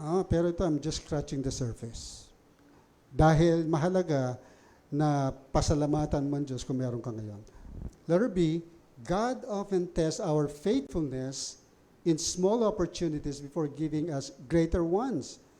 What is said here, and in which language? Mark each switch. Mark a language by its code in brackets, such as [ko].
[tl] Pero ito, [en] I'm just scratching the surface. [tl] Dahil mahalaga na pasalamatan mo ang Diyos kung meron ka ngayon. [en] Letter B, God often tests our faithfulness in small opportunities before giving us greater ones.